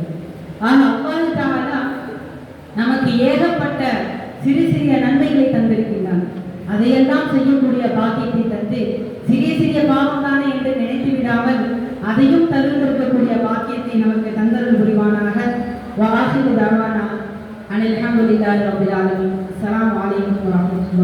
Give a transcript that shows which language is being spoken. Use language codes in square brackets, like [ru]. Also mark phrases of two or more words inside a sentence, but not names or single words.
[ta] ஆக [ar] الله تعالى [ta] நமக்கு ஏகப்பட்ட சிறு சிறிய நன்மைகளை தந்திருக்கின்றான். அதையெல்லாம் செய்யக்கூடிய பாக்கியத்தை தந்து சிறிய பாவம் தானே என்று நினைத்து விடாமல் அதையும் தவிர்த்திருக்கக்கூடிய பாக்கியத்தை நமக்கு தந்தருள் புரிவார். [ar] وآخر دعوانا أن الحمد لله رب العالمين. السلام عليكم ورحمة الله.